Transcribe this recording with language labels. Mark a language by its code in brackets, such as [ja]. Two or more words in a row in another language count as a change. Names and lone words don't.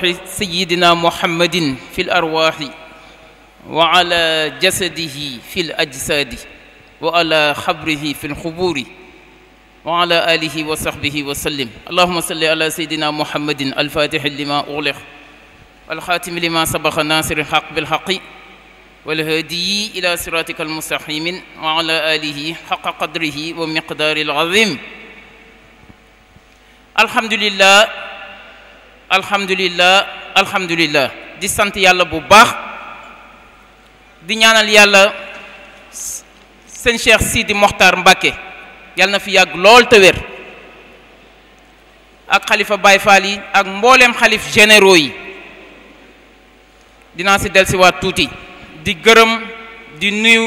[ar] سيدنا محمد في الأرواح وعلى جسده في الأجساد وعلى خبره في الخبور وعلى آله وصحبه وسلم اللهم صل على سيدنا محمد الفاتح لما أغلق الخاتم لما سبق الناصر الحق بالحق والهادي إلى صراطك المستقيم وعلى آله حق قدره ومقدار العظيم الحمد لله الحمد لله الحمد لله [wo] di sant yàlla bu baax di ñaanal yàlla sëñ Cheikh Sidi Mokhtar Mbacké yàlla na fi yàgg lool te wér ak xalifa Baye Fall yi ak mbooleem xalif généraux yi dinaa si dellusiwaat tuuti di gërëm di nuyu